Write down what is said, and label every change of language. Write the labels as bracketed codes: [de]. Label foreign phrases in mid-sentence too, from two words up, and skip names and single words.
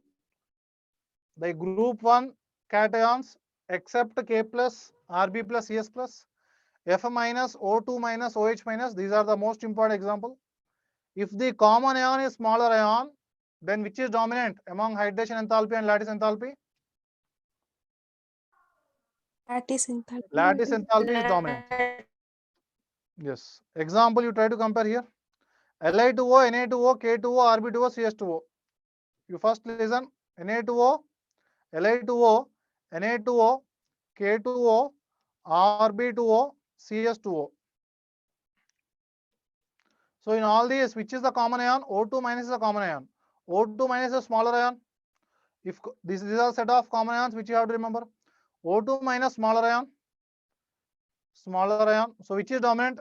[en] The group 1 cations except K plus, Rb plus, Cs plus, F minus, O2 minus, OH minus, these are the most important example. If the common ion is smaller ion, then which is dominant among hydration enthalpy and lattice enthalpy? Lattice enthalpy. Lattice enthalpy is dominant. Yes. Example you try to compare here. Li2O, Na2O, K2O, Rb2O, CS2O. You first listen. Na2O, Li2O, Na2O, K2O, Rb2O, CS2O. So in all these, which is the common ion? O2 minus is the common ion. O2 minus is a smaller ion. If these are set of common ions which you have to remember. O2 minus smaller ion. Smaller ion. So which is dominant?